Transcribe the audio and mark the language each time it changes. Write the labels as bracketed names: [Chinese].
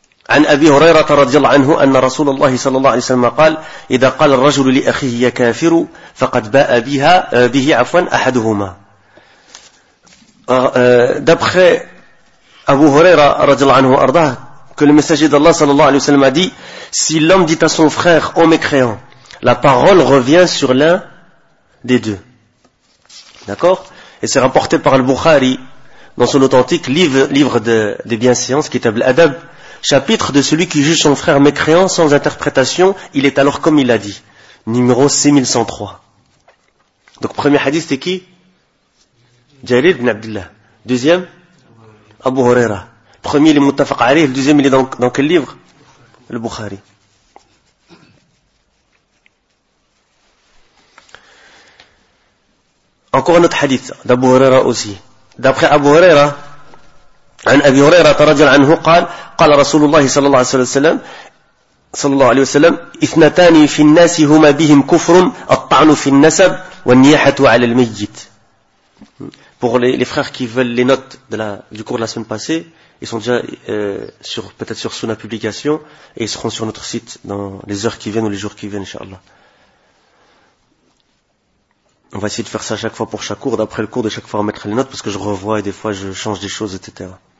[Arabic] عن أبي هريرة رضي الله عنه أن رسول الله صلى الله عليه وسلم قال إذا قال الرجل لأخيه يا كافر فقد باء به عفوا أحدهما. [French] D'après Abu Huraira radhiyallahu anhu arda, que le messager d'Allah sallallahu alayhi wa sallam a dit, si l'homme dit à son frère, ô mécréant, la parole revient sur l'un des deux. D'accord? Et c'est rapporté par Al-Bukhari dans son authentique livre de bienséance, Kitab al-Adab, chapitre de celui qui juge son frère mécréant sans interprétation, il est alors comme il l'a dit. Numéro 6103. Donc premier hadith c'est qui? Jarir ibn Abdillah. Deuxième, Abu Huraira. Premier, il est Muttafaq alayh. Le deuxième, il est dans quel livre? Le Bukhari. Encore un autre hadith d'Abu Huraira aussi. D'après Abu Huraira, [Arabic] عن أبي هريرة رضي الله عنه قال رسول الله صلى الله عليه وسلم صلى الله عليه وسلم اثنتان في الناس هما بهم كفر الطعن في النسب والنياحة على الميت. [French] Pour les frères qui veulent les notes de la, du cours de la semaine passée, ils sont déjà sur, peut-être sur Sunna Publication et ils seront sur notre site dans les heures qui viennent ou les jours qui viennent, Inch'Allah. On va essayer de faire ça chaque fois pour chaque cours, d'après le cours de chaque fois remettre les notes parce que je revois et des fois je change des choses, etc.